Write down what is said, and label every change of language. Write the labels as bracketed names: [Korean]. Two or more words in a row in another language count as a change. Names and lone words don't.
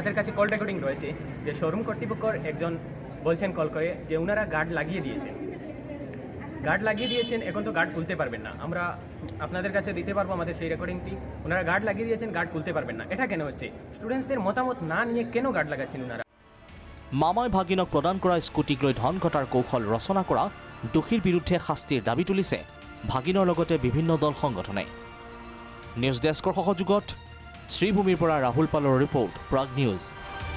[Bangla] আমাদের কাছে কল রেকর্ডিং রয়েছে যে শোরুম কর্তৃপক্ষর একজন বলছেন কল করে যে ওনারা গার্ড লাগিয়ে দিয়েছেন, এখন তো গার্ড খুলতে পারবেন না। আমরা আপনাদের কাছে দিতে পারবো আমাদের সেই রেকর্ডিংটি। ওনারা গার্ড লাগিয়ে দিয়েছেন, গার্ড খুলতে পারবেন না। এটা কেন হচ্ছে? স্টুডেন্টসদের মতামত না নিয়ে কেন গার্ড লাগাচ্ছেন ওনারা? [Assamese] মামাই ভাগিনক প্ৰদান কৰা স্কুটিক লৈ ধন ঘটাৰ কৌশল ৰচনা কৰা দোষীৰ বিৰুদ্ধে শাস্তিৰ দাবী তুলিছে ভাগিনৰ লগতে বিভিন্ন দল সংগঠনে। নিউজ ডেস্কৰ সহযোগত শ্ৰীভূমিৰ পৰা ৰাহুল পালৰ ৰিপৰ্ট, প্ৰাগ নিউজ।